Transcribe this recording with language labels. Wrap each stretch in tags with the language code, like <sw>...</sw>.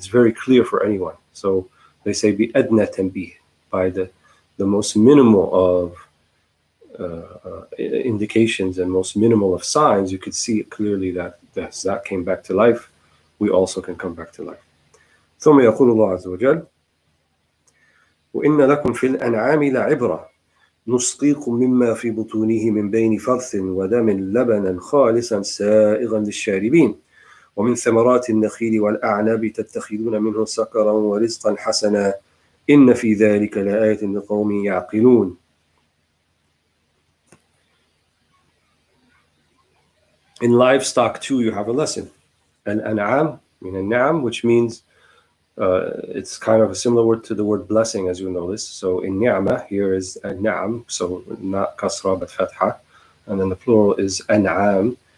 <en>It's very clear for anyone. So they say</en> <ar>بِأَدْنَى تَنْبِيهٍ,</ar> <en>by the most minimal of indications and most minimal of signs, you could see clearly that that came back to life. We also can come back to life.</en> <ar>ثم يقول الله عز وجل وإن لكم في الأنعام لعبرة نسقيكم مما في بطونه من بين فرث ودم لبنا خالصا سائغا للشاربين ومن ثمرات النخيل والأعناب تتخذون منه سكرا ورزقا حسنا إن في ذلك لآية لقوم يعقلون.</ar> <en>In livestock too, you have a lesson. Al-an'am, an-na'am, which means it's kind of a similar word to the word blessing, as you know this. So in ni'mah, here is an-na'am, so not kasra but fatha, and then the plural is an'am.</en>